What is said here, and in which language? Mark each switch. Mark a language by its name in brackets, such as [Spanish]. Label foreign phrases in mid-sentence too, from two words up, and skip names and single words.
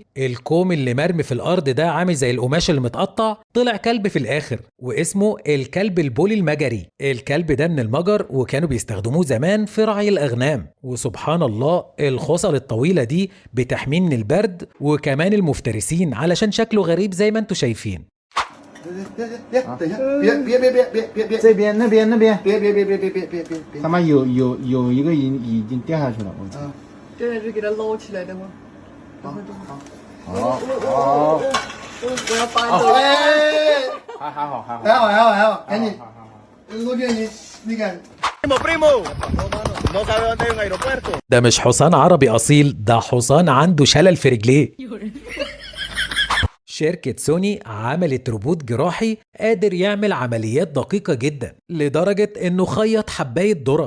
[Arabic] الكوم اللي مرمي في الارض ده عامل زي القماش اللي متقطع، طلع كلب في الاخر واسمه الكلب البولي المجري. الكلب ده من المجر وكانوا بيستخدموه زمان في رعي الاغنام. وسبحان الله الخصل الطويلة دي بتحميه من البرد وكمان المفترسين علشان شكله غريب زي ما انتوا شايفين. [Chinese] 这边那边他们有一个人已经掉下去了，我操！这是给它捞起来的吗？好，我要搬走。还好，赶紧，罗娟你那个。 [Arabic] ده مش حصان عربي اصيل، ده حصان عنده شلل في رجليه. شركة سوني عملت روبوت جراحي قادر يعمل عمليات دقيقة جدا لدرجة انه خيط حباية ذرة.